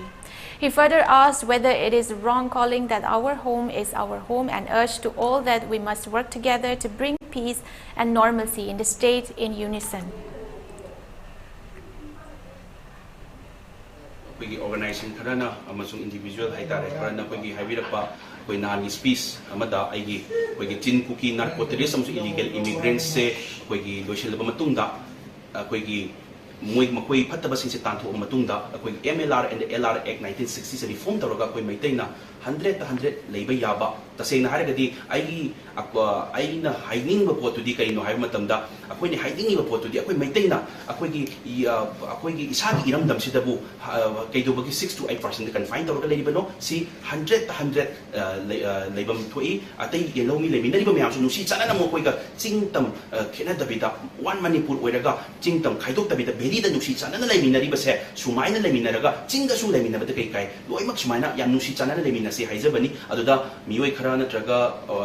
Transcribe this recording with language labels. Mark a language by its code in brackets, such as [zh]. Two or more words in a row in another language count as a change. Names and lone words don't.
[en] He further asked whether it is wrong calling that our home is our home, and urged to all that we must work together to bring peace and normalcy in the state in unison. [mni] Organization karana amasung individual haitare karana pagi havirapa koi nani speech amada aigi koi tin kuki [en] narcoterrorism illegal immigrants [mni] se koi loishel ba matungda koi moi makoi phattaba sing se tantho matungda koi MLR and LR Act 1960 se reform toroga koi maitaina 100 leiba yaba tasena haragadi aigi aina hiding ba potudi kaino hai matamda akoi ni hiding ba potudi akoi maitaina akoi gi isagi iramdam sidabu kaidobagi 6 to 8% confine toroga leibano si 100 leibam thoi atai yelomi leminari ba myam su si chana mo koi ga chingtam khena dabida one Manipur oiraga chingtam khaidok dabida beri da nusi chana na leminari ba se sumaina leminaraga chinga su leminaba da kai kai loimak sumaina ya nusi chana na lemina se haizabani aduda mioi khara na